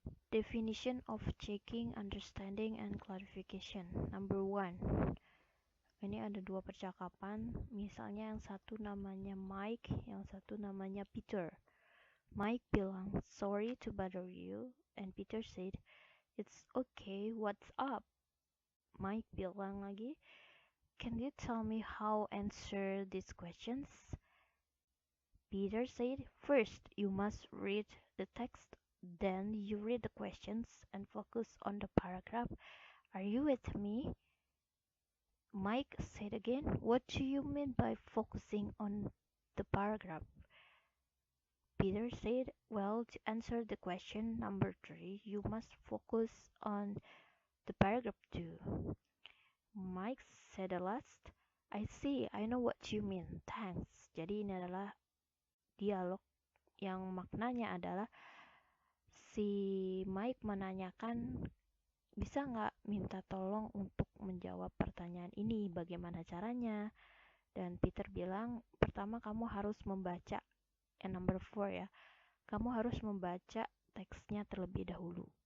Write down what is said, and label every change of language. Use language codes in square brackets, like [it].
[en] Definition of checking, understanding, and clarification. [id] Number 1. Ini ada dua percakapan. Misalnya yang satu namanya Mike, yang satu namanya Peter. [en] Mike bilang, sorry to bother you. And Peter said, it's okay, what's up? Mike [id] bilang lagi, [en] can you tell me how answer these questions? Peter said, first you must read the text, then you read the questions and focus on the paragraph. Are you with me? Mike said again, what do you mean by focusing on the paragraph? Peter said, well, to answer the question number 3, you must focus on the paragraph too. Mike said at last, I see, I know what you mean, thanks. [id] Jadi ini adalah dialog yang maknanya adalah si Mike menanyakan, bisa nggak minta tolong untuk menjawab pertanyaan ini, bagaimana caranya? Dan Peter bilang, pertama kamu harus membaca, number 4 ya, kamu harus membaca teksnya terlebih dahulu.